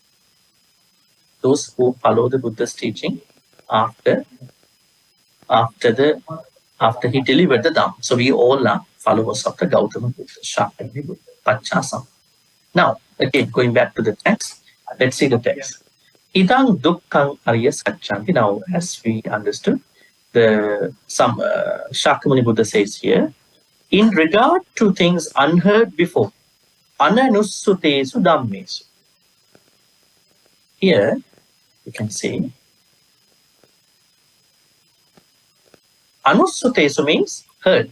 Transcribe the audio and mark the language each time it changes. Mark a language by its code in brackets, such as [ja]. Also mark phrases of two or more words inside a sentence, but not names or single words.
[en] Those who follow the Buddha's teaching after he delivered the Dhamma. So we all are followers of the Gautama Buddha, Shakyamuni Buddha, Pachasam. Now, again, going back to the text, let's see the text. [pi] Idang dukkang arya satchanti. [en] Now, as we understood, some Shakyamuni Buddha says here, in regard to things unheard before, [pi] ananussutesu dhammesu. [en] Here, you can see, anussutesu means heard.